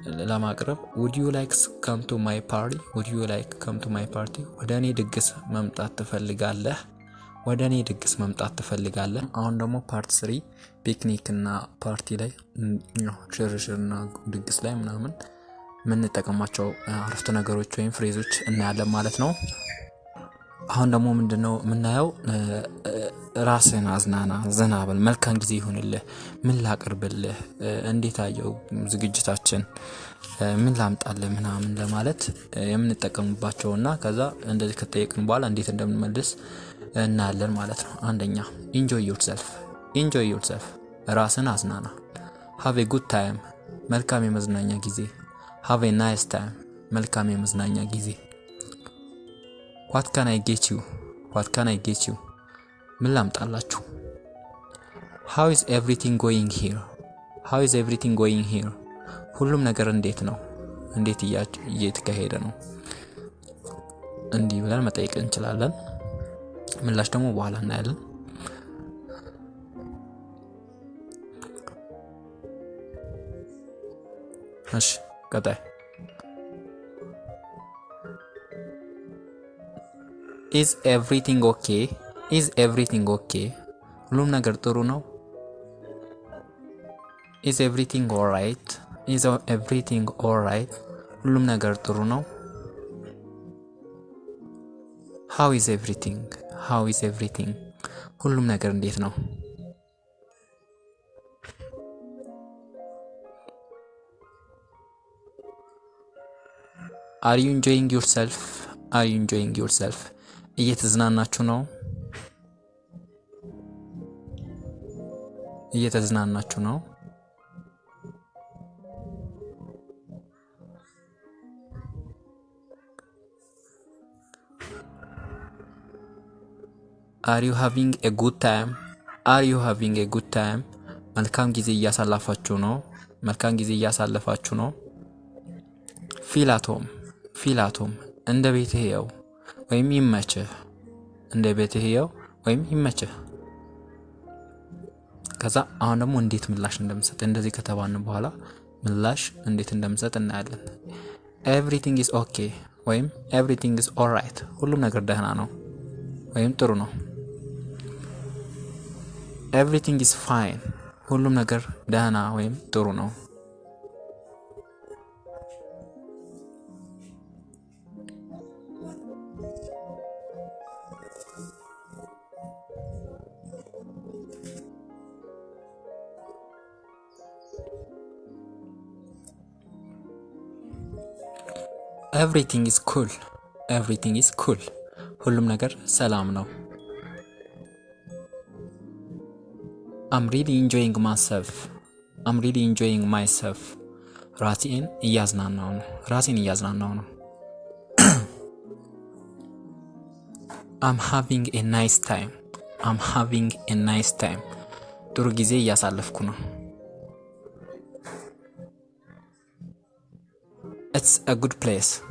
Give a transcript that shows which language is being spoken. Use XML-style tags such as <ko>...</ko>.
<am>ለማቅረብ</am> <en>would you like come to my party. would you like come to my party</en> <am>ወደኔ ድግስ መምጣት ትፈልጋለህ? ወደኔ ድግስ መምጣት ትፈልጋለህ? አሁን ደግሞ ፓርት 3 ፒክኒክ እና ፓርቲ ላይ ሽርሽርና ድግስ ላይ ምናምን የምንጠቀማቸው አረፍተ ነገሮች ወይም ፍሬዞች እናያለን ማለት ነው። አሁን ደግሞ ምንድነው የምናየው? ራስን አዝናና፣ ዘና በል፣ መልካም ጊዜ ይሁንልህ፣ ምን ላቅርብልህ፣ እንዴት አየው ዝግጅታችን፣ ምን ላምጣልህ ምናምን ለማለት የምንጠቀምባቸውና ከዛ እንደዚህ ከተጠየቅን በኋላ እንዴት እንደምንመልስ እናያለን ማለት ነው። አንደኛ</am> <en>enjoy yourself. enjoy yourself</en> <am>ራስን አዝናና።</am> <en>have a good time</en> <am>መልካም የመዝናኛ ጊዜ።</am> <en>have a nice time መልካም የመዝናኛ ጊዜ። what can I get you. what can I get you</en> <am>ምን ላምጣላችሁ።</am> <en>how is everything going here. how is everything going here</en> <am>ሁሉም ነገር እንዴት ነው፣ እንዴት እየተካሄደ ነው። እንዲህ ብለን መጠየቅ እንችላለን። ምላሽ ደግሞ በኋላ እናያለን። እሺ ቀጣይ</am> <en>is everything okay. is everything okay</en> <am>ሁሉም ነገር ጥሩ ነው።</am> <en>is everything alright. is everything alright</en> <am>ሁሉም ነገር ጥሩ ነው።</am> <en>how is everything. how is everything</en> <am>ሁሉም ነገር እንዴት ነው።</am> <en>are you enjoying yourself. are you enjoying yourself</en> <am>እየተዝናናችሁ ነው። እየተዝናናችሁ ነው።</am> <en>are you having a good time. are you having a good time</en> <am>መልካም ጊዜ እያሳለፋችሁ ነው።</am> <en>መልካም ጊዜ እያሳለፋችሁ ነው። feel at home. feel at home</en> <am>እንደ ቤትህ ያው ወይም ይመችህ። እንደ ቤትህ ያው ወይም ይመችህ። ከዛ አሁን ደግሞ እንዴት ምላሽ እንደምሰጥ እንደዚህ ከተባልን በኋላ ምላሽ እንዴት እንደምሰጥ እናያለን።</am> <en>everything is okay</en> <am>ወይም</am> <en>everything is alright</en> <am>ሁሉም ነገር ደህና ነው ወይም ጥሩ ነው።</am> <en>everything is fine</en> <am>ሁሉም ነገር ደህና ወይም ጥሩ ነው።</am> <en>everything is cool. Everything is cool.</en> <am>ሁሉም ነገር ሰላም ነው።</am> <en>I'm really enjoying myself. I'm really enjoying myself.</en> <am>ራሴን እያዝናናው ነው።</am> <en>I'm having a nice time. I'm having a nice time.</en> <am>ጥሩ ጊዜ እያሳለፍኩ ነው።</am> <en>It's a good place.</en>